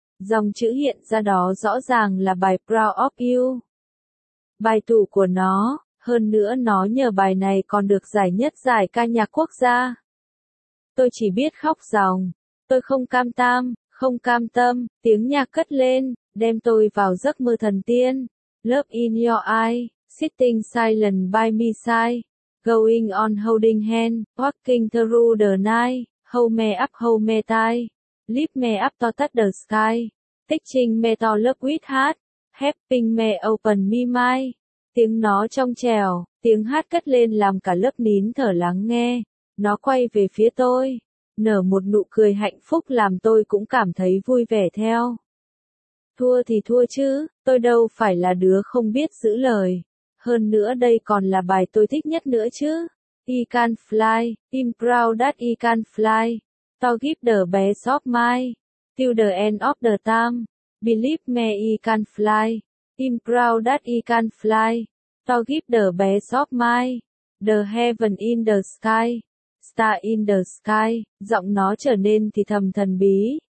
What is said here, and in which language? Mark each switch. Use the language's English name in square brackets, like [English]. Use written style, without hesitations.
[Vietnamese] Dòng chữ hiện ra đó rõ ràng là bài Proud of You. Bài tủ của nó, hơn nữa nó nhờ bài này còn được giải nhất giải ca nhạc quốc gia. Tôi chỉ biết khóc ròng. Tôi không cam tâm. Không cam tâm, tiếng nhạc cất lên, đem tôi vào giấc mơ thần tiên. [English] Love in your eyes, sitting silent by my side. Going on holding hand, walking through the night. Hold me tight. Lift me up to touch the sky. Teaching me to love with heart. Helping me open my mind. [Vietnamese] Tiếng nó trong trèo, tiếng hát cất lên làm cả lớp nín thở lắng nghe. Nó quay về phía tôi. Nở một nụ cười hạnh phúc làm tôi cũng cảm thấy vui vẻ theo. Thua thì thua chứ, tôi đâu phải là đứa không biết giữ lời. Hơn nữa đây còn là bài tôi thích nhất nữa chứ. [English] I can fly, I'm proud that I can fly. To give the best of my, till the end of the time. Believe me I can fly, I'm proud that I can fly. To give the best of my, the heaven in the sky. Star in the sky, [Vietnamese] giọng nó trở nên thì thầm thần bí.